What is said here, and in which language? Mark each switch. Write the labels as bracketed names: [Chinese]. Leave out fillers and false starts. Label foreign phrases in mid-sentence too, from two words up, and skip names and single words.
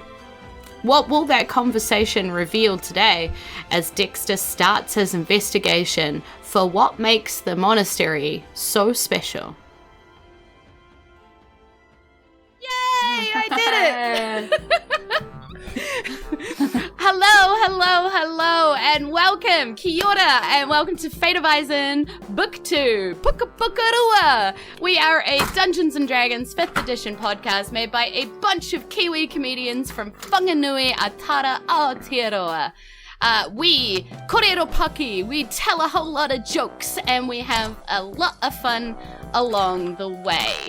[English] What will that conversation reveal today as Dexter starts his investigation for what makes the monastery so special? Yay! I did it! Hello, and welcome, [Māori] kia ora, [English] and welcome to Fate of Isen, Book 2, Puka Pukarua. We are a Dungeons & Dragons 5th edition podcast made by a bunch of Kiwi comedians from Whanganui, Atara, Aotearoa. We [Māori] korero paki, [English] we tell a whole lot of jokes, and we have a lot of fun along the way.